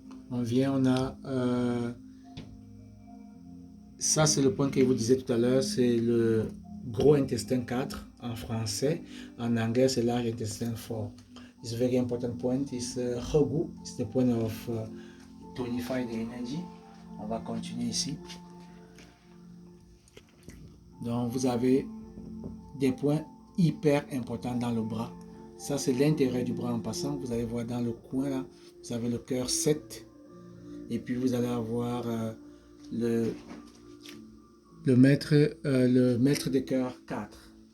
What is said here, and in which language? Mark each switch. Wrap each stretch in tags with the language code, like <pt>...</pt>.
<fr>On vient, on a ça c'est le point que je vous disais tout à l'heure, c'est le gros intestin 4 en français. En anglais c'est large intestin 4.</fr> <en>It's a very important point. It's Hogu. It's the point of tonify the energy.</en> <fr>On va continuer ici. Donc vous avez des points hyper importants dans le bras. Ça c'est l'intérieur du bras en passant. Vous allez voir dans le coin là, vous avez le cœur 7. Et puis vous allez avoir le maître de cœur 4.</fr>